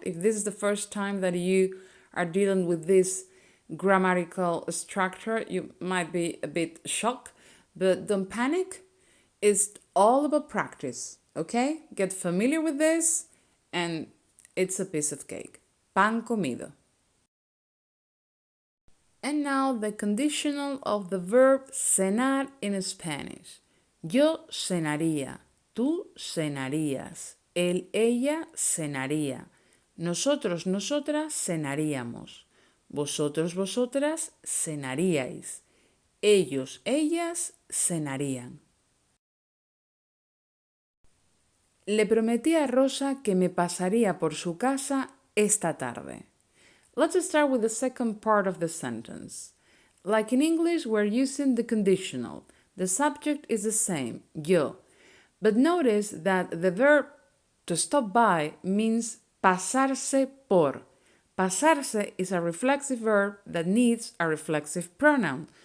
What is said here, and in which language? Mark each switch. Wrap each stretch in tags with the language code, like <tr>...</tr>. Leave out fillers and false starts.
<en>If this is the first time that you are dealing with this grammatical structure, you might be a bit shocked, but don't panic. It's all about practice, okay? Get familiar with this and it's a piece of cake.</en> <es>Pan comido.</es> <en>And now the conditional of the verb cenar in Spanish.</en> <es>Yo cenaría, tú cenarías, él, ella cenaría, nosotros, nosotras cenaríamos. Vosotros, vosotras cenaríais. Ellos, ellas cenarían. Le prometí a Rosa que me pasaría por su casa esta tarde.</es> <en>Let's start with the second part of the sentence. Like in English, we're using the conditional. The subject is the same, yo. But notice that the verb to stop by means pasarse por. Pasarse is a reflexive verb that needs a reflexive pronoun.</en>